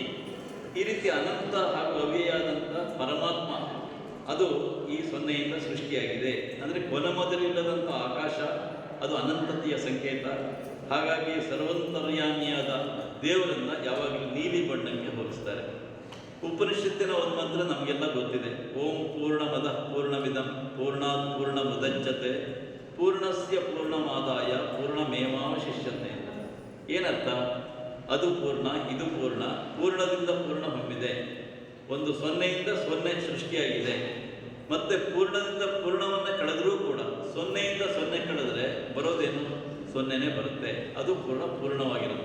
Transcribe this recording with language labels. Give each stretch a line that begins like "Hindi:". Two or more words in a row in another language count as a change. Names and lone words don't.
Kannada: ಈ ರೀತಿ ಅನಂತ ಹಾಗೂ ಅವ್ಯಯ ಆದಂಥ ಪರಮಾತ್ಮ ಅದು ಈ 0ಯಿಂದ ಸೃಷ್ಟಿಯಾಗಿದೆ. ಅಂದರೆ ಮೊದಲಿಲ್ಲದಂಥ ಆಕಾಶ ಅದು ಅನಂತತೆಯ ಸಂಕೇತ. ಹಾಗಾಗಿ ಸರ್ವಂತರ್ಯಾಮಿಯಾದ ದೇವರನ್ನು ಯಾವಾಗಲೂ ನೀಲಿ ಬಣ್ಣಕ್ಕೆ ಹೋಲಿಸ್ತಾರೆ. ಉಪನಿಷತ್ತಿನ ಒಂದು ಮಂತ್ರ ನಮಗೆಲ್ಲ ಗೊತ್ತಿದೆ,
Sanskrit: ಓಂ ಪೂರ್ಣಮದಃ ಪೂರ್ಣಮಿದಂ ಪೂರ್ಣಾತ್ ಪೂರ್ಣಮುದಚ್ಯತೆ ಪೂರ್ಣಸ್ಯ ಪೂರ್ಣಮಾದಾಯ ಪೂರ್ಣಮೇವಾವಶಿಷ್ಯತೆ.
Kannada: ಏನರ್ಥ? ಅದು ಪೂರ್ಣ, ಇದು ಪೂರ್ಣ, ಪೂರ್ಣದಿಂದ ಪೂರ್ಣ ಹೊಮ್ಮಿದೆ. ಒಂದು 0ಯಿಂದ 0 ಸೃಷ್ಟಿಯಾಗಿದೆ. ಮತ್ತೆ ಪೂರ್ಣದಿಂದ ಪೂರ್ಣವನ್ನು ಕಳೆದರೂ ಕೂಡ 0ಯಿಂದ 0 ಕಳೆದ್ರೆ ಬರೋದೇನು? 0ನೇ ಬರುತ್ತೆ. ಅದು ಪೂರ್ಣವಾಗಿರುತ್ತೆ.